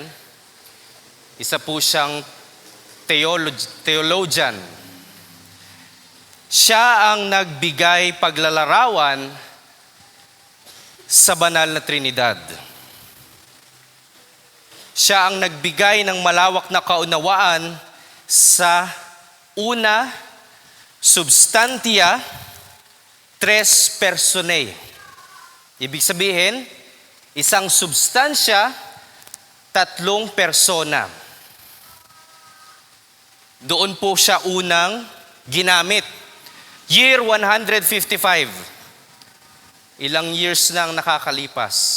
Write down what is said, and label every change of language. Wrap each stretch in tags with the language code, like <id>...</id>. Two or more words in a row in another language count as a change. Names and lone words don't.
<tl>Isa po siyang theologian. Siya ang nagbigay paglalarawan sa banal na Trinidad. Siya ang nagbigay ng malawak na kaunawaan sa</tl> <la>una, substantia, tres personae.</la> <tl>Ibig sabihin, isang substansya, tatlong persona. Doon po siya unang ginamit. Year 155. Ilang years nang nakakalipas.</tl>